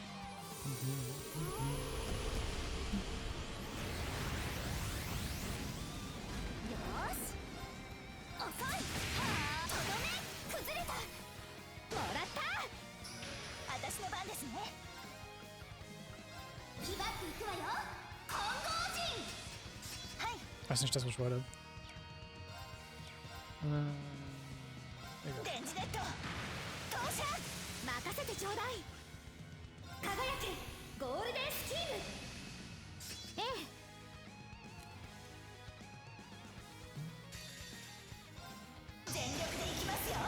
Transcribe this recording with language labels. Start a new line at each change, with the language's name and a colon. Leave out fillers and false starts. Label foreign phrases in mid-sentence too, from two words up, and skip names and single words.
Japanese: よーし。遅い。はあ。とどめ。崩れた。もらった。私の番ですね。気張っていくわよ。金剛人。はい。
German: Weiß nicht, das was ich wollte.
Japanese: レンジネット投射。任せてちょうだい。輝けゴールデンスキーム。ええ。全力でいきますよ。